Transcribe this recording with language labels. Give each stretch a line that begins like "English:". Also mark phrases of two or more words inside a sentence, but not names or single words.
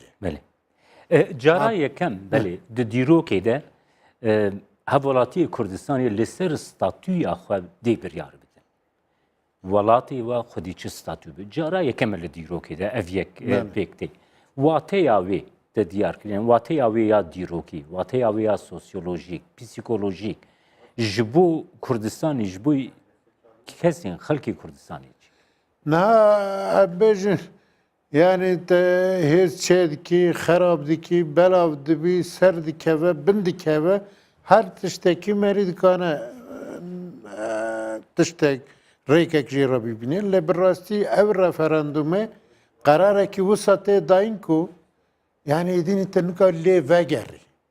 Kurdish: بله جارا یکم بله دیروکی ده هەوڵاتی کوردستانی لەسەر ستاتوی خو دێ بڕیار بدەن وڵاتی وا خودی چ ستاتوی بێ جارا یەکەمە لە دیرۆکێدا ئەڤ یەک پێک دێ واتەیا وێ دە دیارکردن واتەیا وێ یا دیرۆکی واتەیا وێ یا سۆسیۆلۆژیک پیسیکۆلۆژیک ji bo Kurdistanê ji bo kesên xelkê Kurdistanê نه بێژن yani te hêz çê dikî xerab dikî belav dibî ser dikeve bin dikeve her tiştekî merî dikane tiştek rêkek jê re bibîne lê bi rastî ev referandumê qerarekî wisa tê dayîn ku yani êdînî te nika lê vegerî